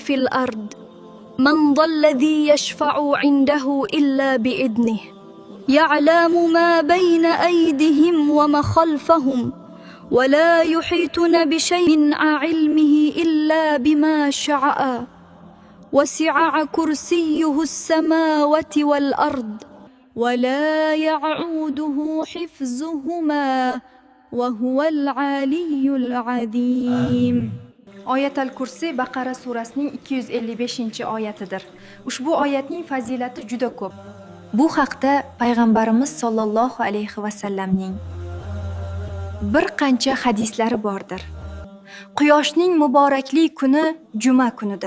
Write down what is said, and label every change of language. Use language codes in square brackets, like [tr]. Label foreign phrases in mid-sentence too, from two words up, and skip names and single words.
[ar] في الأرض من ذا الذي يشفع عنده إلا بإذنه يعلم ما بين أيديهم وما خلفهم ولا يحيطون بشيء من علمه إلا بما شاء وسع كرسيه السماوات والأرض ولا يعوده حفظهما وهو العلي العظيم. [uz] Oyatal Kursi Baqara surasining 255-oyatidir. Ushbu oyatning fazilati juda ko'p. Bu haqda payg'ambarimiz [ar] صلى الله عليه وسلم [uz] bir qancha hadislari bordir. Quyoshning muborakli kuni juma kunidir.